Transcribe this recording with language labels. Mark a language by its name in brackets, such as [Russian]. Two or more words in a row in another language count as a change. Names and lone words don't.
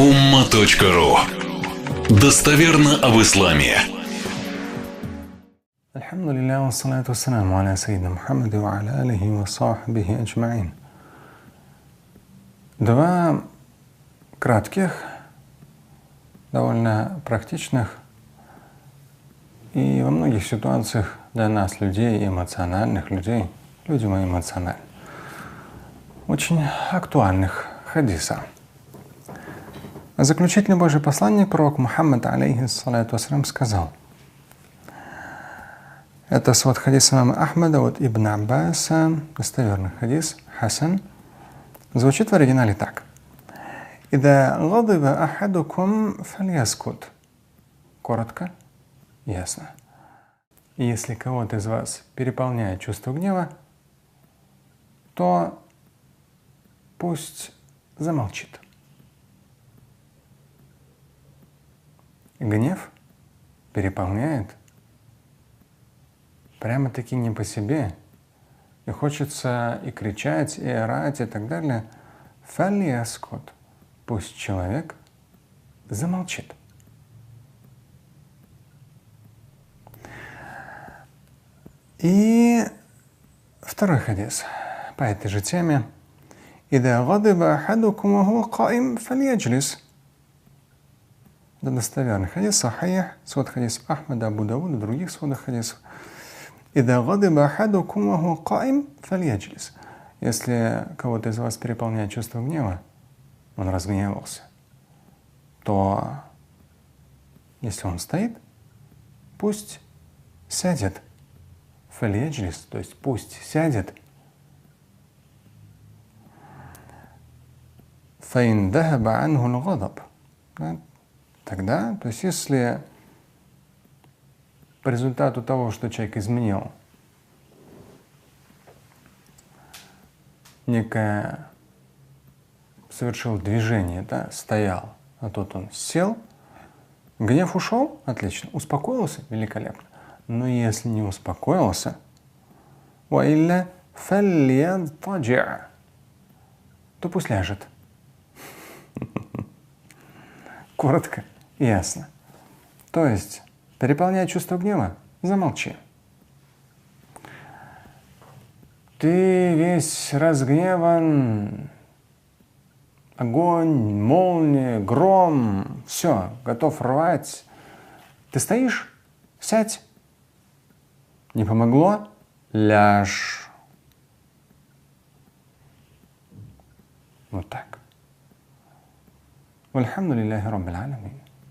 [Russian] umma.ru. Достоверно об исламе. [Arabic] الحمد لله، والصلاة والسلام على سيدنا محمد وعلى آله وصحبه أجمعين. [Russian] Два кратких, довольно практичных и во многих ситуациях для нас, людей, эмоциональных людей, люди мы эмоциональны, очень актуальных хадиса. Заключительный Божий посланник, пророк Мухаммад, [Arabic] عليه الصلاة والسلام, [Russian] сказал, это свод хадис имама Ахмада от Ибн Аббаса, достоверный хадис, хасан, звучит в оригинале так. [Arabic] «إذا غضب أحدكم فليسكت». [Russian] Коротко, ясно. И если кого-то из вас переполняет чувство гнева, то пусть замолчит. Гнев переполняет прямо-таки не по себе. И хочется и кричать, и орать, и так далее. Фальяскут. Пусть человек замолчит. И второй хадис по этой же теме. [Arabic] «إذا غضب أحدكم وهو قائم فليجلس». [Russian] Это достоверный хадис, сахих, свод хадисов Ахмада, Абу Давуда, других сводов хадисов. [Arabic] «إذا غضب أحدكم وهو قائم فليجلس». [Russian] Если кого-то из вас переполняет чувство гнева, он разгневался, то если он стоит, пусть сядет. Фальяджлис, то есть пусть сядет. [Arabic] فإن ذهب عنه الغضب. [Russian] Тогда, то есть если по результату того, что человек изменил некое, совершил движение, да, стоял, а тут он сел, гнев ушел, отлично, успокоился, великолепно. Но если не успокоился, [Arabic] وَإِلَّا فَلْيَضْطَجِعْ, [Russian] то пусть ляжет. Коротко и ясно. То есть, переполняя чувство гнева, замолчи. Ты весь разгневан, огонь, молния, гром, все, готов рвать. Ты стоишь? Сядь. Не помогло? Ляжь. Вот так. [Arabic] والحمد لله رب العالمين.